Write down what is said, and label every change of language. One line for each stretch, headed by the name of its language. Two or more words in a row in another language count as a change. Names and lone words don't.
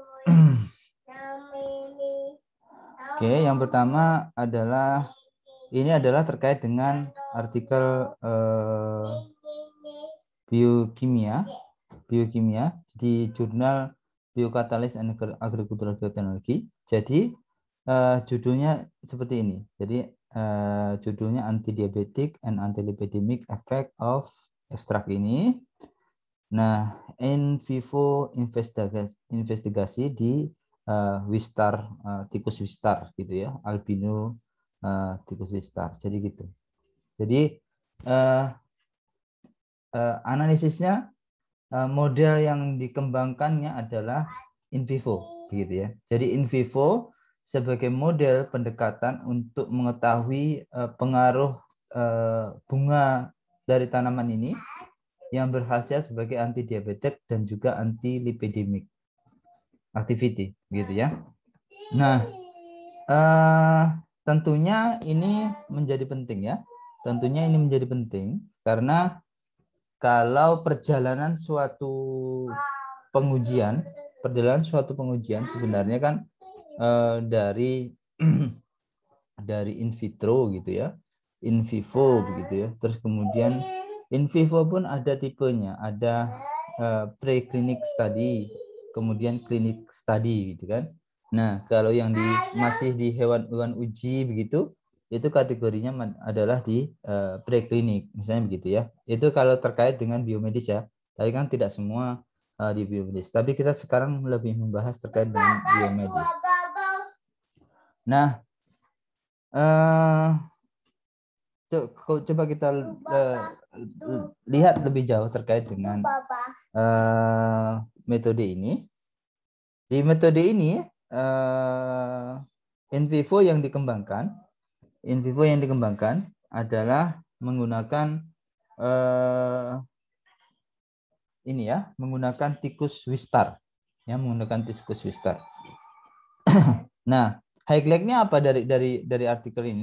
Indonesian: Oke, yang pertama adalah ini adalah terkait dengan artikel biokimia di jurnal Biocatalyst and Agricultural Biotechnology. Jadi judulnya seperti ini. Jadi judulnya Antidiabetic and Antilipidemic Effect of Extract ini. Nah,
Latin: in vivo
Indonesian: investigasi di Wistar, tikus Wistar gitu ya, albino tikus Wistar. Jadi gitu. Jadi analisisnya model yang dikembangkannya adalah
Latin: in vivo
Indonesian: gitu ya. Jadi
Latin: in vivo
Indonesian: sebagai model pendekatan untuk mengetahui pengaruh bunga dari tanaman ini yang berkhasiat sebagai anti diabetes dan juga anti
English: lipidemic activity
Indonesian: gitu ya. Nah, tentunya ini menjadi penting ya. Tentunya ini menjadi penting karena kalau perjalanan suatu pengujian sebenarnya kan dari dari
Latin: in vitro
Indonesian: gitu ya,
Latin: in vivo
Indonesian: begitu ya. Terus kemudian
Latin: in vivo
Indonesian: pun ada tipenya, ada
English: preclinic study,
Indonesian: kemudian
English: clinic study
Indonesian: gitu kan. Nah, kalau yang masih di hewan uji begitu, itu kategorinya adalah di preklinik, misalnya begitu ya. Itu kalau terkait dengan biomedis ya. Tapi kan tidak semua di biomedis. Tapi kita sekarang lebih membahas terkait dengan biomedis. Nah, coba kita lihat lebih jauh terkait dengan metode ini. Di metode ini
Latin: in vivo
Indonesian: yang dikembangkan adalah menggunakan ini ya, menggunakan tikus Wistar, ya, menggunakan tikus Wistar. Nah, highlight-nya apa dari artikel ini?